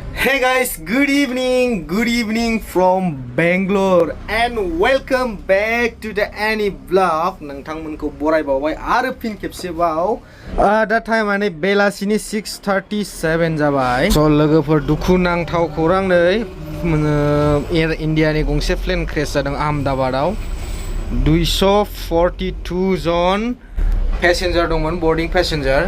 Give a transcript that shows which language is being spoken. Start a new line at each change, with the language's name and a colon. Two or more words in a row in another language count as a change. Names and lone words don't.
English: Hey guys, good evening from Bangalore and welcome back to the Any Vlog.
Bodo: नोंथांमोनखौ बरायबावबाय आरो फिन खेबसेबाव दा टाइमानो बेलासिनि 6:37 जाबाय। स' लोगोफोर दुखुनांथाव खौरां नै एयार इन्डियानि गंसे
English: plane crash
Bodo: जादों आहमेदाबादाव। 242 जन पेसेन्जार दंमोन,
English: boarding passenger.